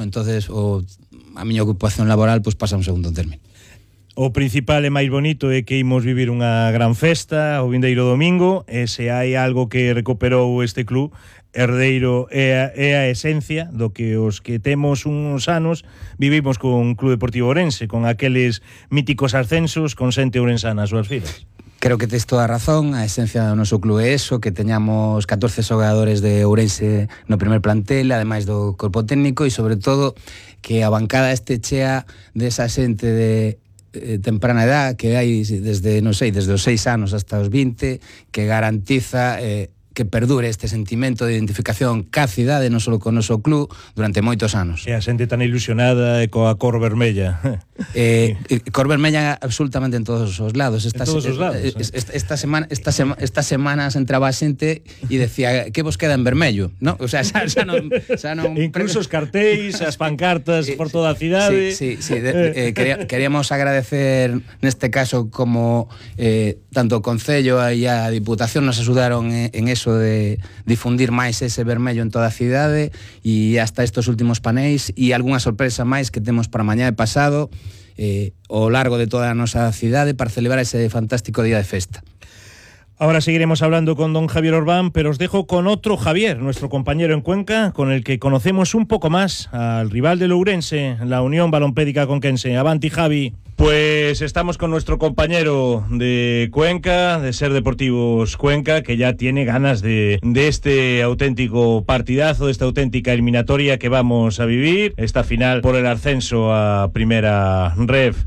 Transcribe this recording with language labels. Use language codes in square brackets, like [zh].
[gl] Entonces, a miña ocupación laboral pues, pasa un segundo término. O principal e máis bonito é que imos vivir unha gran festa o vindeiro domingo, e se hai algo que recuperou este club, herdeiro é a esencia do que os que temos uns anos vivimos con Club Deportivo Ourense, con aqueles míticos ascensos con xente ourensana as súas filas. Creo que tens toda a razón, a esencia do noso club é eso, que teñamos 14 xogadores de Ourense no primer plantel, ademais do corpo técnico, e sobre todo que a bancada este chea desa xente [es] de temprana edad, [gl] que hai desde, non sei, desde os 6 anos hasta os 20, que garantiza que perdure este sentimento de identificación ca cidade, non só con o noso club, durante moitos anos. E a xente tan ilusionada e coa cor vermella. Cor vermella absolutamente en todos os lados. Esta semana se entraba a xente e decía, que vos queda en vermello? ¿No? O sea, xa non... Incluso os cartéis, as pancartas por toda a cidade. Queríamos agradecer neste caso como tanto o Concello e a Diputación nos axudaron en eso de difundir máis ese vermello en toda a cidade e hasta estos últimos panéis e algunha sorpresa máis que temos para mañá e pasado ao largo de toda a nosa cidade para celebrar ese fantástico día de festa. [es] Ahora seguiremos hablando con don Javier Orbán, pero os dejo con otro Javier, nuestro compañero en Cuenca, con el que conocemos un poco más al rival del Ourense, la Unión Balompédica Conquense. Avanti, Javi. Pues estamos con nuestro compañero de Cuenca, de SER Deportivos Cuenca, que ya tiene ganas de este auténtico partidazo, de esta auténtica eliminatoria que vamos a vivir, esta final por el ascenso a Primera Ref.